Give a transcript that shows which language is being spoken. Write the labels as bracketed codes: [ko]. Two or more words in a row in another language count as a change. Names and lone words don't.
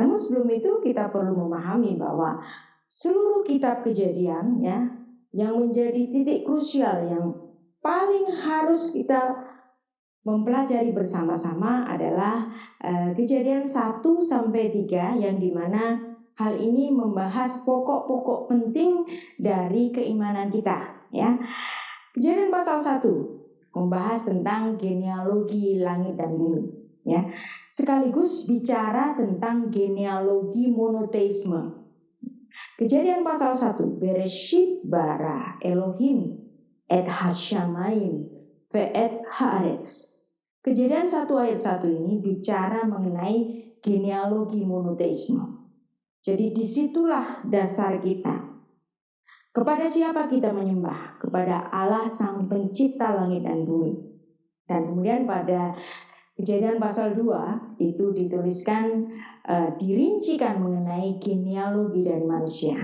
[id] Namun sebelum itu kita perlu memahami bahwa seluruh kitab Kejadian yang menjadi titik krusial yang paling harus kita mempelajari bersama-sama adalah Kejadian 1 sampai 3, yang dimana hal ini membahas pokok-pokok penting dari keimanan kita, ya. Kejadian pasal 1 membahas tentang genealogi langit dan bumi, ya. Sekaligus bicara tentang genealogi monoteisme. Kejadian pasal 1, [he] בראשית ברא אלהים את השמים ואת הארץ. [id] Kejadian 1 ayat 1 ini bicara mengenai genealogi monoteisme. Jadi disitulah dasar kita. Kepada siapa kita menyembah? Kepada Allah Sang Pencipta langit dan bumi. Dan kemudian pada Kejadian pasal 2 itu dituliskan, dirincikan mengenai genealogi dari manusia.